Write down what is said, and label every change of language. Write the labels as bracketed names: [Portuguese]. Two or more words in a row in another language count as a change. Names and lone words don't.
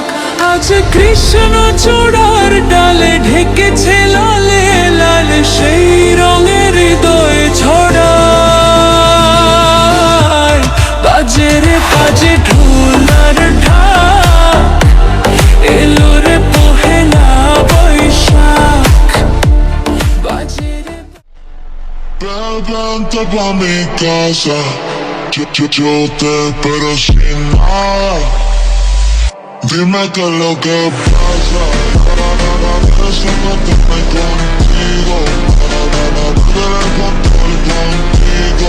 [Bangla] আজ কৃষ্ণ চূড়ার ডালে ঢেকেছে লালে লালে, সেই রঙের হৃদয় ছড়ায়। বাজে রে বাজে ঢোলার ঢাক, এলো রে পহেলা বৈশাখ। বাজে রে [Spanish] Vente pa' mi casa, yo te espero sin nada. Dime qué es lo que pasa, eso no te me contigo. Perder el control contigo.